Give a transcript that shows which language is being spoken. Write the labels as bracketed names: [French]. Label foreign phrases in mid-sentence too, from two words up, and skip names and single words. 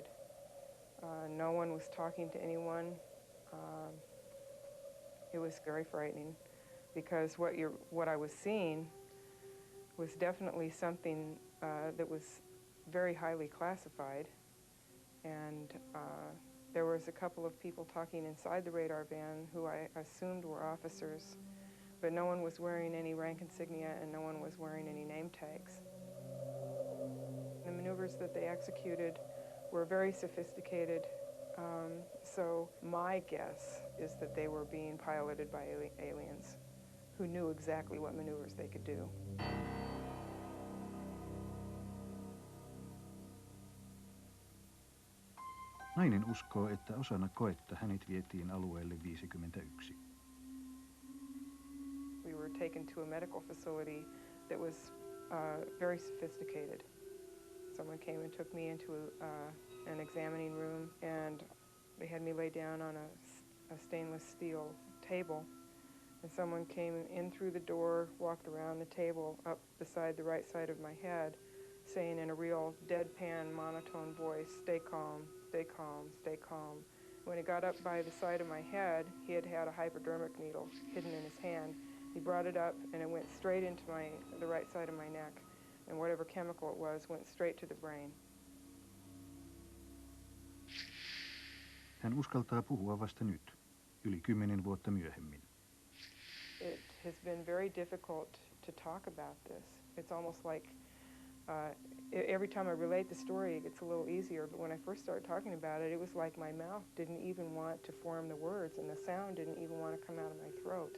[English] No one was talking to anyone. It was very frightening because what I was seeing was definitely something that was very highly classified, and there was a couple of people talking inside the radar van who I assumed were officers, but no one was wearing any rank insignia and no one was wearing any name tags. The maneuvers that they executed were very sophisticated, so my guess is that they were being piloted by aliens who knew exactly what maneuvers they could do. [Finnish] Nainen uskoo, että osana koetta hänet vietiin alueelle 51. [English] We were taken to a medical facility that was very sophisticated. Someone came and took me into an examining room, and they had me lay down on a stainless steel table. And someone came in through the door, walked around the table up beside the right side of my head, saying in a real deadpan, monotone voice, "Stay calm, stay calm, stay calm." When he got up by the side of my head, he had a hypodermic needle hidden in his hand. He brought it up, and it went straight into the right side of my neck. And whatever chemical it was went straight to the brain. [Finnish] Hän uskaltaa puhua vasta nyt, yli 10 vuotta myöhemmin. [English] It has been very difficult to talk about this. It's almost like every time I relate the story, it gets a little easier. But when I first started talking about it, it was like my mouth didn't even want to form the words, and the sound didn't even want to come out of my throat.